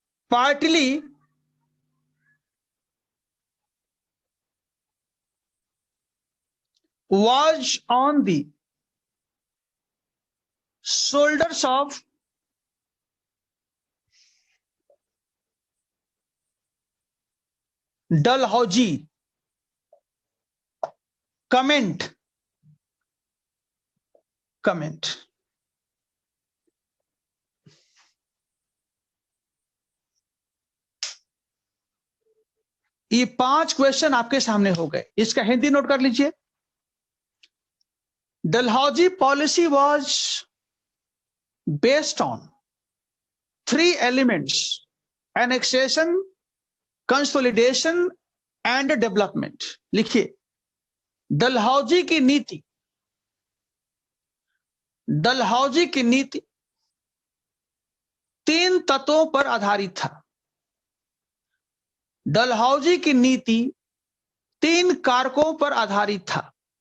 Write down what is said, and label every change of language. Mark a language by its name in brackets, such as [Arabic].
[English] partly was on the shoulders of Dalhousie। [Hindi] comment, ये 5 question आपके सामने हो गए। इसका हिंदी नोट कर लीजिए। [English] Dalhousie policy was based on 3 elements: annexation, consolidation and development। [Hindi] लिखिए, डलहौजी की नीति, डलहौजी की नीति 3 तत्वों पर आधारित था। डलहौजी की नीति 3 कारकों पर आधारित था।